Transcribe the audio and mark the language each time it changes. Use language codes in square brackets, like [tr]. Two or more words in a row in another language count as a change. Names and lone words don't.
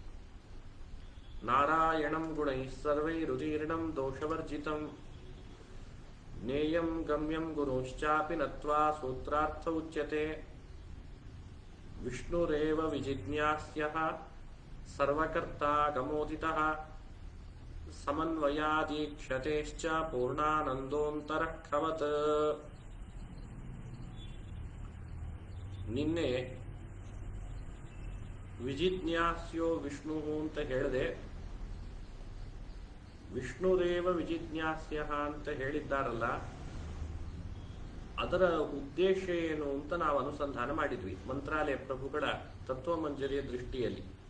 [sa] ನಾರಾಯಣಂ ಗುಣೈಃ ಸರ್ವೈರುದೀರ್ಣಂ ದೋಷವರ್ಜಿತಂ ಜ್ಞೇಯಂ ಗಮ್ಯಂ ಗುರುಶ್ಚಾಪಿ ನತ್ವಾ ಸೂತ್ರಾರ್ಥ ಉಚ್ಯತೆ ವಿಷ್ಣುರೇವ ವಿಜಿಜ್ಞಾಸ್ಯಃ ಸರ್ವಕರ್ತಾ ಗಮೋದಿತಃ ಸಮನ್ವಯಾದೀಕ್ಷತೆಶ್ಚ ಪೂರ್ಣಾನಂದೋಂತರಃಖವತ್. [kn] ನಿನ್ನೆ ವಿಜಿಜ್ಞಾಸ್ಯೋ ವಿಷ್ಣು ಅಂತ ಹೇಳಿದೆ. ವಿಷ್ಣುರೇವ ವಿಜಿಜ್ಞಾಸ್ಯ ಅಂತ ಹೇಳಿದ್ದಾರಲ್ಲ, ಅದರ ಉದ್ದೇಶ ಏನು ಅಂತ ನಾವು ಅನುಸಂಧಾನ ಮಾಡಿದ್ವಿ ಮಂತ್ರಾಲಯ ಪ್ರಭುಗಳ ತತ್ವಮಂಜರಿಯ ದೃಷ್ಟಿಯಲ್ಲಿ.